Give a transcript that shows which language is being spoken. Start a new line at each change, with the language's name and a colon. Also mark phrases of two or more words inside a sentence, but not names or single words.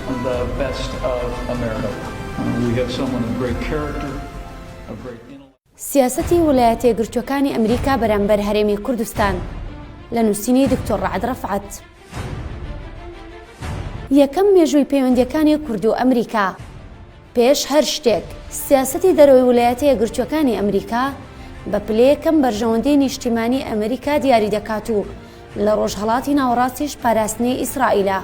English: the best of America. We have someone of great character, of great intellect.
Central Kurdish: سیاسەتی ویلایەتە یەکگرتووەکانی ئەمریکا بەرامبەر هەرێمی کوردستان لە نووسینی دکتۆر ڕەعەد ڕەفعەت. یەکەم مێژووی پەیوەندیەکانی کورد و ئەمریکا. پێش هەر شتێک سیاسەتی دەرەوەی ویلایەتە یەکگرتووەکانی ئەمریکا بە پلەیەکەم بەرژەوەندەی نیشتیمانی ئەمریکا دیاری دەکات و لە ڕۆژهەڵاتی ناوەڕاستیش پاراستنی ئیسرائیلە.